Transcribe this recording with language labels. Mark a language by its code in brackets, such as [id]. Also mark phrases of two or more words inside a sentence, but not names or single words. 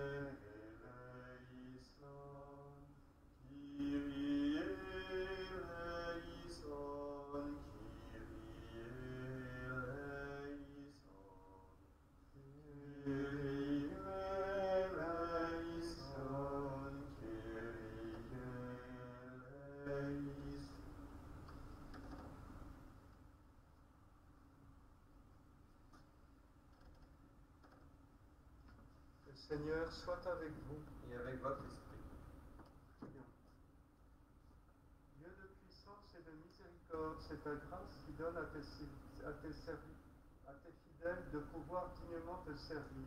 [el] ελέησον, Κύριε ελέησον, Κύριε ελέησον, Κύριε ελέησον, Κύριε ελέησον. [fr] Le Seigneur soit avec vous. Et avec votre esprit. Prions. Dieu de puissance et de miséricorde, c'est ta grâce qui donne à tes fidèles de pouvoir dignement te servir.